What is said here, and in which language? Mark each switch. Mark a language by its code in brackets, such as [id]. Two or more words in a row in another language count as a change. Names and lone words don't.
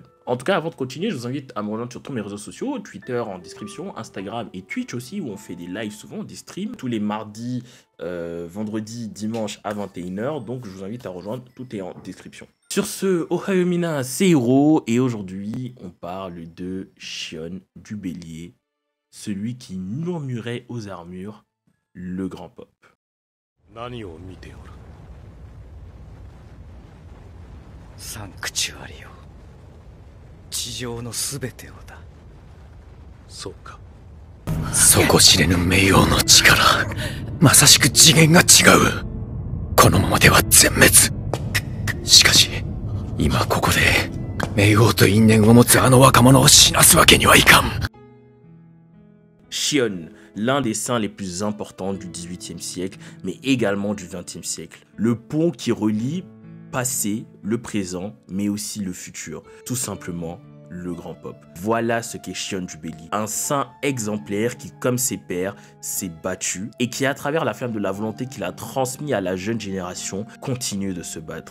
[fr] En tout cas, avant de continuer, je vous invite à me rejoindre sur tous mes réseaux sociaux, Twitter en description, Instagram et Twitch aussi, où on fait des lives souvent, des streams, tous les mardis, vendredis, dimanche à 21 h. Donc je vous invite à rejoindre, tout est en description. Sur ce, [ja] おはようみんな, [fr] c'est Hiro, et aujourd'hui, on parle de Shion du Bélier, celui qui murmurait aux armures, le grand pop. [ja] サンクチュアリを地上のすべてをだ。そうか。底知れぬ冥王の力、まさしく次元が違う。このままでは全滅。しかし今ここで冥王と因縁を持つあの若者を死なすわけにはいかん。 [fr] Shion, l'un des saints les plus importants du XVIIIe siècle, mais également du XXe siècle. Le pont qui relie passé, le présent, mais aussi le futur. Tout simplement, le grand pop. Voilà ce qu'est Shion du Bélier. Un saint exemplaire qui, comme ses pairs, s'est battu et qui, à travers la flamme de la volonté qu'il a transmis à la jeune génération, continue de se battre.